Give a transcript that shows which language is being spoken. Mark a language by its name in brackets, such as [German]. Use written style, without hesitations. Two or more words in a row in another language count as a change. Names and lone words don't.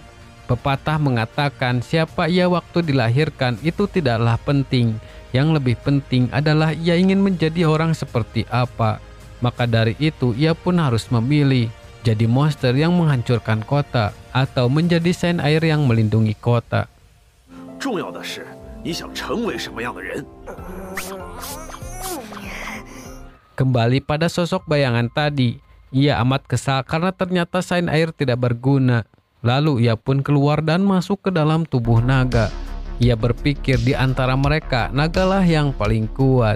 [Indonesian] Pepatah mengatakan siapa ia waktu dilahirkan itu tidaklah penting. Yang lebih penting adalah ia ingin menjadi orang seperti apa. Maka dari itu ia pun harus memilih. Jadi monster yang menghancurkan kota atau menjadi Saint Air yang melindungi kota. [Chinese] 重要的是你想成为什么样的人。 [Indonesian] Kembali pada sosok bayangan tadi, ia amat kesal karena ternyata Saint Air tidak berguna. Lalu ia pun keluar dan masuk ke dalam tubuh naga. Ia berpikir di antara mereka nagalah yang paling kuat.